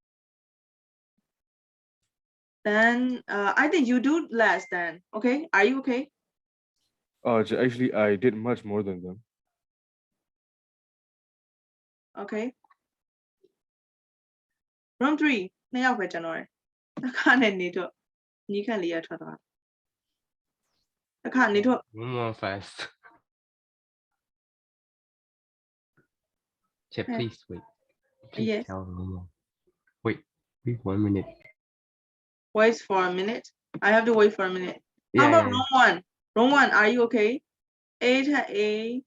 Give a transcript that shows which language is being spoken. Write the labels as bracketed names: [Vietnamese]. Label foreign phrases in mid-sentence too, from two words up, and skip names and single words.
[English] Then I think you do less then. Okay. Are you okay? Actually, I did much more than them. Okay. Room 3. [Burmese] နှစ်ယောက်ပဲကျွန်တော်ရယ်။တစ်ခါနဲ့နေတော့ညီခန့်လေးရထွက်သွားတယ်။တစ်ခါနေတော့ [English] More fast. Chair, Okay. please wait. Please Yes. tell me. Wait 1 minute. wait for a minute. I have to wait for a minute. How Yeah, about yeah, room 1? Room 1, are you okay? A to A.